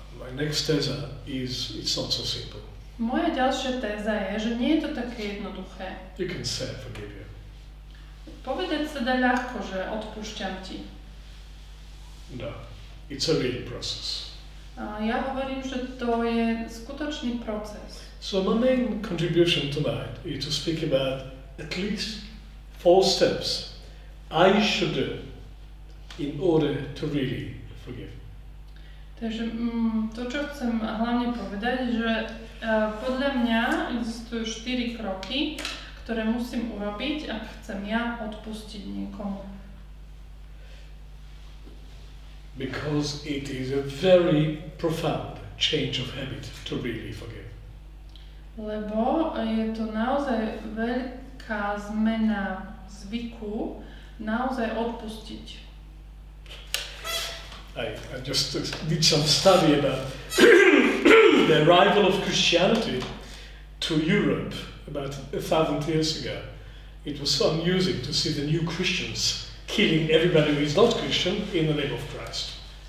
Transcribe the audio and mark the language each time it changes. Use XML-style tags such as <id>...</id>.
<en>My next teza is, it's not so simple.</en> <sk>Moja ďalšia téza je, že nie je to také jednoduché.</sk> <en>You can say I forgive you.</en> <sk>Povedať sa dá ľahko, že odpúšťam ti.</sk> <en>No, it's a real process.</en> <sk>A ja hovorím, že to je skutočný proces.</sk> <en>So my main contribution tonight is to speak about at least 4 steps I should do in order to really forgive.</en> <sk>Takže to, čo chcem hlavne povedať, že podľa mňa existujú 4 kroky, ktoré musím urobiť, ak chcem ja odpustiť niekomu.</sk> <en>Because it is a very profound change of habit to really forgive.</en> <sk>Lebo je to naozaj veľká zmena zvyku, naozaj odpustiť.</sk> <en>I just did some study about the arrival of Christianity to Europe about 1,000 years ago. It was so amusing to see the new Christians killing everybody who is not Christian in the name of Christ.</en>